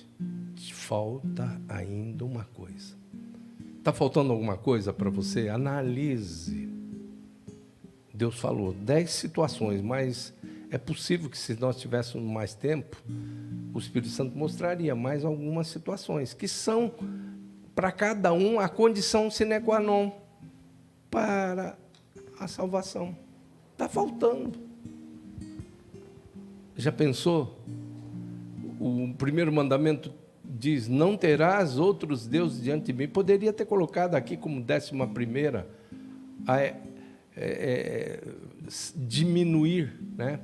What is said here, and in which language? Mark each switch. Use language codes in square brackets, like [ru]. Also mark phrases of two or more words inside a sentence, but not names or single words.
[pt] Te falta ainda uma coisa. Está faltando alguma coisa para você? Analise. Deus falou 10 situações, mas é possível que, se nós tivéssemos mais tempo, o Espírito Santo mostraria mais algumas situações, que são, para cada um, a condição [la] sine qua non [pt] para a salvação. Está faltando. Já pensou? O primeiro mandamento diz: não terás outros deuses diante de mim. Poderia ter colocado aqui como 11ª, diminuir, né?